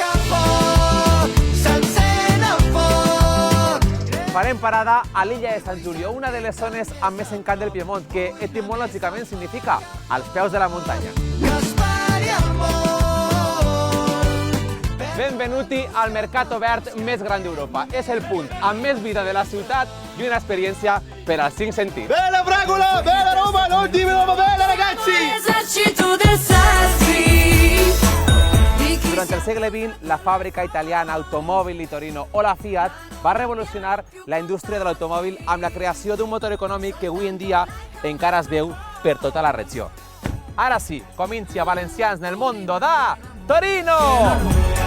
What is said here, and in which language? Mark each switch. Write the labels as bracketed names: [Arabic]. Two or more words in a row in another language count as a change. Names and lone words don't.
[Catalan] Farem parada a l'illa de Sant Giulio, una de les zones amb més encant del Piemont, que etimològicament significa als peus de la muntanya. Benvenuti al mercat obert més gran d'Europa. És el punt amb més vida de la ciutat i una experiència per als 5 sentits. [Italian] Bella Fragola, bella Roma, non dimmi bella ragazzi! [Catalan] Durant el segle XX, la fàbrica italiana Automobili Torino o la Fiat va revolucionar la indústria de l'automòbil amb la creació d'un motor econòmic que avui en dia encara es veu per tota la regió. Ara sí, [Italian] comincia Valencians nel mondo da Torino!